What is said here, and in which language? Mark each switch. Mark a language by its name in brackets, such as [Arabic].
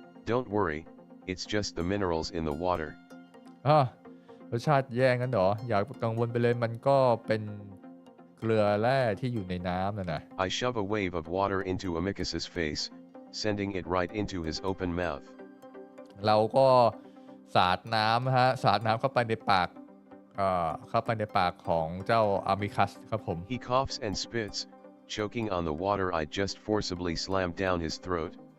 [English] Don't worry, it's just the minerals in the water. [Thai] รสชาติแย่งั้นเหรออย่ากังวลไปเลยมันก็เป็นเกลือแร่ที่อยู่ในน้ำนะ [English] I shove a wave of water into Amicus's face, sending it right into his open mouth. [Thai] เราก็สาดน้ำเข้าไปในปากของเจ้าอามิคัสครับผม [English] He coughs and spits, choking on the water I just forcibly slammed down his throat.